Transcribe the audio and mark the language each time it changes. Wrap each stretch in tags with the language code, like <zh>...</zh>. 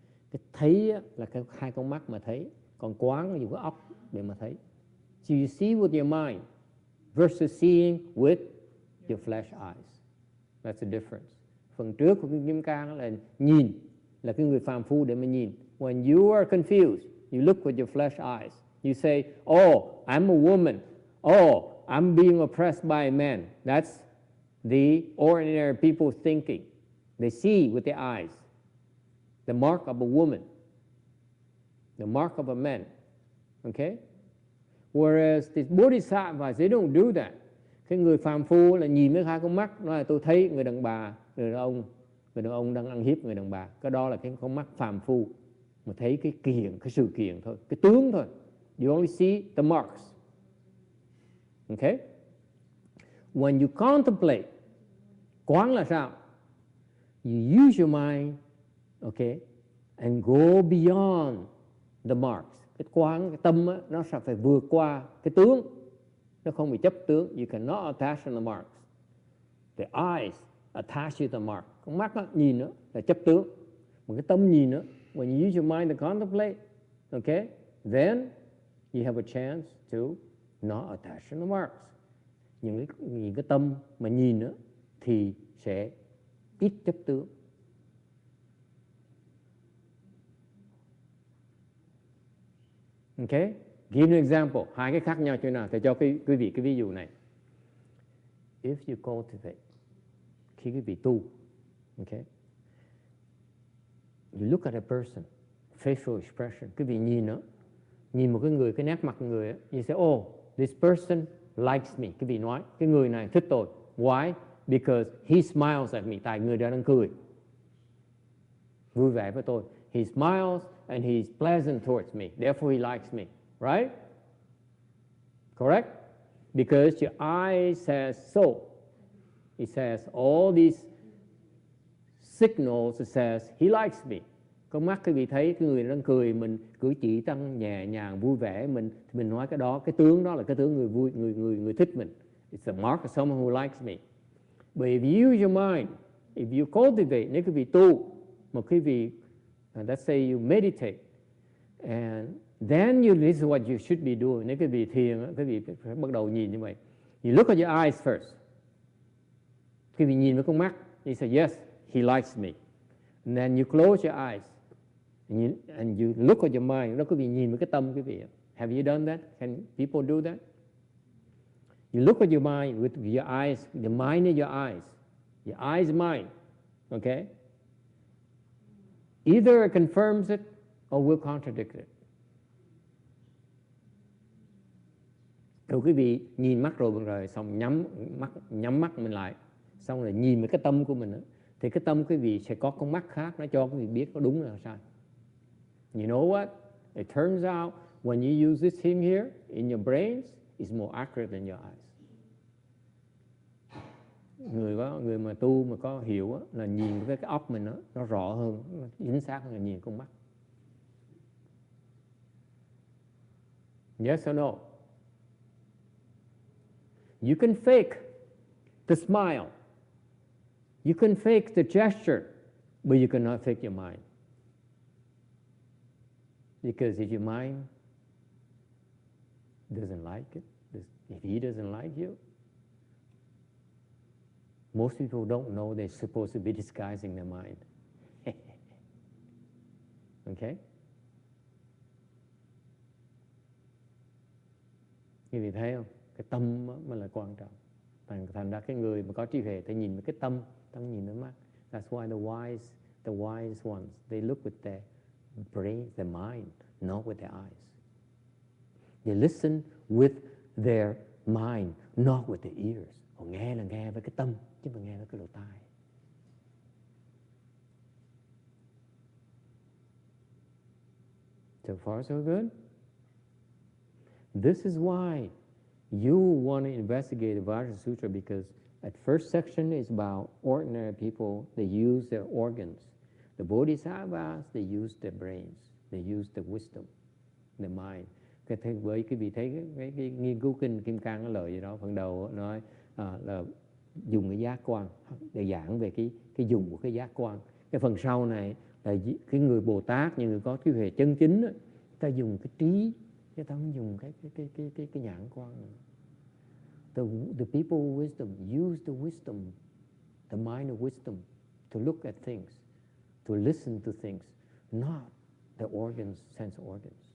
<vi>Cái thấy là cái hai con mắt mà thấy, còn quán là dùng cái óc để mà thấy.</vi> <en>So you see with your mind versus seeing with your flesh eyes. That's the difference.</en> <vi>Phần trước của Kinh Kim Cang là nhìn, là cái người phàm phu để mà nhìn.</vi> <en>When you are confused, you look with your flesh eyes. You say, oh, I'm a woman. Oh, I'm being oppressed by a man. That's the ordinary people thinking. They see with their eyes. The mark of a woman. The mark of a man. Okay? Whereas the Bodhisattvas, they don't do that.</en> <vi>Cái người phàm phu là nhìn với hai con mắt, nói là tôi thấy người đàn bà, người đàn ông đang ăn hiếp người đàn bà. Cái đó là cái con mắt phàm phu, mà thấy cái kiện, cái sự kiện thôi, cái tướng thôi.</vi> <en>You only see the marks. Okay? When you contemplate,</en> <vi>quán là sao?</vi> <en>You use your mind, okay, and go beyond the marks.</en> <vi>Cái quán, cái tâm á, nó sẽ phải vượt qua cái tướng. Nó không bị chấp tướng.</vi> <en>You cannot attach to the marks. The eyes attach to the mark.</en> <vi>Con mắt đó, nhìn đó là chấp tướng. Mà cái tâm nhìn đó,</vi> <en>when you use your mind to contemplate, okay, then you have a chance to not attach to the marks.</en> <vi>Những cái tâm mà nhìn đó thì sẽ ít chấp tướng.</vi> <en>Okay? Give an example.</en> <vi>Hai cái khác nhau chỗ nào? Thầy cho quý vị cái ví dụ này.</vi> <en>If you cultivate,</en> <vi>khi quý vị tu,</vi> <en>okay, you look at a person, facial expression,</en> <vi>quý vị nhìn nó, nhìn một cái người, cái nét mặt người,</vi> <en>you say, oh, this person likes me.</en> <vi>Quý vị nói, cái người này thích tôi.</vi> <en>Why? Because he smiles at me.</en> <vi>Tại người đó đang cười, vui vẻ với tôi.</vi> <en>He smiles and he's pleasant towards me. Therefore he likes me. Right? Correct? Because your eye says so. It says all these signals. It says he likes me.</en> <vi>Con mắt quý vị thấy cái người đang cười, mình cử chỉ tăng nhẹ nhàng, vui vẻ, mình nói cái đó, cái tướng đó là cái tướng người vui, người thích mình.</vi> <en>It's a mark of someone who likes me. But if you use your mind, if you cultivate,</en> <vi>nếu quý vị tu, mà quý vị,</vi> <en>let's say you meditate, and then this is what you should be doing.</en> <vi>Nếu quý vị thiền, quý vị phải bắt đầu nhìn như vậy.</vi> <en>You look at your eyes first.</en> <vi>Quý vị nhìn với con mắt,</vi> <en>you say, yes, he likes me. And then you close your eyes. And you look at your mind.</en> <vi>Đó quý vị nhìn với cái tâm quý vị.</vi> <en>Have you done that? Can people do that? You look at your mind with your eyes. The mind is your eyes. Your eyes mind. Okay? Either it confirms it or will contradict it.</en> <vi>Rồi quý vị nhìn mắt rồi xong nhắm mắt mình lại, xong rồi nhìn với cái tâm của mình đó, thì cái tâm quý vị sẽ có con mắt khác, nó cho quý vị biết có đúng là sai.</vi> <en>You know what? It turns out when you use this thing here in your brains, it's more accurate than your eyes.</en> <vi>Người mà tu mà có hiểu đó, là nhìn với cái óc mình đó, nó rõ hơn, nó chính xác hơn là nhìn con mắt.</vi> <en>Yes or no? You can fake the smile. You can fake the gesture, but you cannot fake your mind. Because if your mind doesn't like it, if he doesn't like you, Most people don't know they're supposed to be disguising their mind. Okay?</en> <vi>Quý vị thấy không? Cái tâm mới là quan trọng. Thành ra cái người mà có trí huệ, ta nhìn cái tâm, ta nhìn với mắt.</vi> <en>That's why the wise ones, they look with their brain, their mind, not with their eyes. They listen with their mind, not with their ears. Họ nghe là nghe với cái tâm, chứ không nghe với cái lỗ tai. So far, so good. This is why you want to investigate the Vajra Sutra, because at first section is about ordinary people. They use their organs. The Bodhisattvas, they use their brains. They use their wisdom, their mind.</en> <vi>Với quý vị thấy cái nghiên cứu kinh Kim Cang nó lợi gì đó, phần đầu nói là dùng cái giác quan để giảng về cái dùng của cái giác quan. Cái phần sau này là cái người Bồ Tát, những người có trí huệ chân chính đó, ta dùng cái trí, chứ ta không dùng cái nhãn quan.</vi> <en>The people of wisdom use the wisdom, the mind of wisdom, to look at things, to listen to things, not the organs, sense organs.</en>